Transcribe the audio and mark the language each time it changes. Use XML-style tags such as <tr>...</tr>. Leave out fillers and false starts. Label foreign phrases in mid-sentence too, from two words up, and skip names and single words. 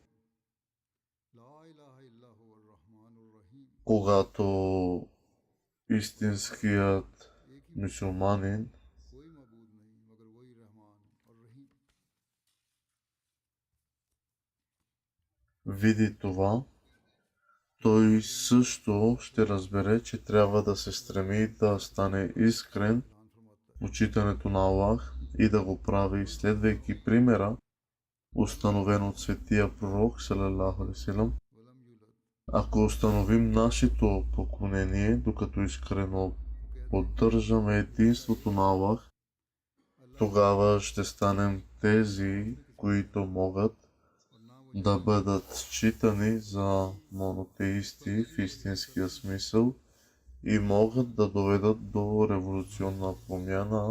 <bg>Когато истинският мюсюлманин види това, той също ще разбере, че трябва да се стреми да стане искрен в почитането на Аллах и да го прави, следвайки примера, установен от светия пророк</bg> <ar>صلى الله عليه وسلم.</ar> <bg>Ако установим нашето поклонение, докато искрено поддържаме единството на Аллах, тогава ще станем тези, които могат да бъдат считани за монотеисти в истинския смисъл и могат да доведат до революционна промяна.</bg>